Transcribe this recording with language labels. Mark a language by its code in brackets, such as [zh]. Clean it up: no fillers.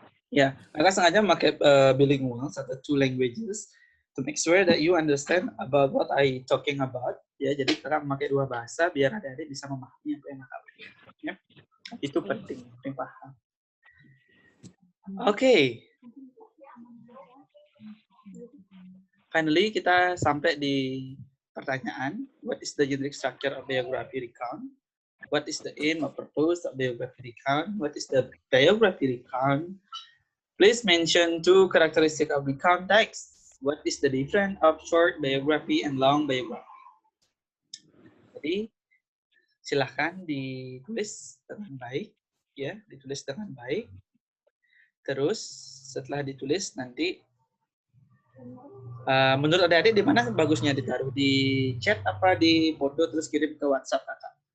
[id] Ya, kakak sengaja memakai bilingual atau [en] 2 languages to make sure that you understand about what I talking about. [id] Ya, jadi kakak memakai 2 bahasa biar adik-adik bisa memahami apa yang kakak berikan. Ya, itu penting paham. Oke. [en] Finally, [id] kita sampai di pertanyaan, [en] what is the generic structure of biography recount? What is the aim or purpose of biography recount? What is the biography recount? Please mention 2 characteristics of recount text. What is the difference of short biography and long biography? [id] Jadi, silahkan ditulis dengan baik, ya, ditulis dengan baik. Terus setelah ditulis nanti, menurut adik-adik di mana bagusnya ditaruh? Di chat apa di foto terus kirim ke WhatsApp kakak?